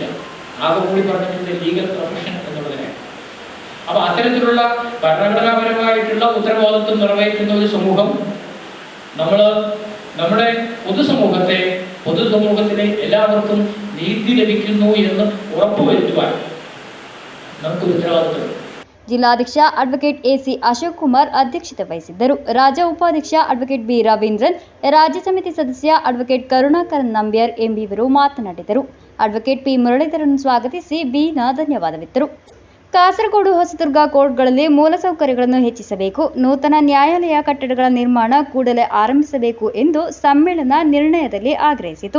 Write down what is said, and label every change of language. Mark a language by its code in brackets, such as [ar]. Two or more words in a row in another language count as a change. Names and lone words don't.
[ml] ആകെ കൂടി പറഞ്ഞിട്ടുണ്ട് [en] legal profession [ml] എന്നുള്ളതിനെ. അപ്പൊ അത്തരത്തിലുള്ള ഭരണഘടനാപരമായിട്ടുള്ള ഉത്തരവാദിത്വം നിറവേറ്റുന്ന ഒരു സമൂഹം നമ്മുടെ പൊതുസമൂഹത്തിലെ എല്ലാവർക്കും നീതി ലഭിക്കുന്നു എന്ന് ഉറപ്പുവരുത്തുവാൻ നമുക്കൊരു ഉത്തരവാദിത്വം. [kn] ಜಿಲ್ಲಾಧ್ಯಕ್ಷ ಅಡ್ವೊಕೇಟ್ ಎಸಿ ಅಶೋಕ್ ಕುಮಾರ್ ಅಧ್ಯಕ್ಷತೆ ವಹಿಸಿದ್ದರು. ರಾಜ್ಯ ಉಪಾಧ್ಯಕ್ಷ ಅಡ್ವೊಕೇಟ್ ಬಿ ರವೀಂದ್ರನ್, ರಾಜ್ಯ ಸಮಿತಿ ಸದಸ್ಯ ಅಡ್ವೊಕೇಟ್ ಕರುಣಾಕರನ್ ನಂಬ್ಯಾರ್ ಎಂಬಿವರು ಮಾತನಾಡಿದರು. ಅಡ್ವೊಕೇಟ್ ಪಿ ಮುರಳೀಧರನ್ ಸ್ವಾಗತಿಸಿ ಬಿನ ಧನ್ಯವಾದವಿತ್ತರು. ಕಾಸರಗೋಡು, ಹೊಸದುರ್ಗ ಕೋರ್ಟ್ಗಳಲ್ಲಿ ಮೂಲಸೌಕರ್ಯಗಳನ್ನು ಹೆಚ್ಚಿಸಬೇಕು, ನೂತನ ನ್ಯಾಯಾಲಯ ಕಟ್ಟಡಗಳ ನಿರ್ಮಾಣ ಕೂಡಲೇ ಆರಂಭಿಸಬೇಕು ಎಂದು ಸಮ್ಮೇಳನ ನಿರ್ಣಯದಲ್ಲಿ ಆಗ್ರಹಿಸಿತು.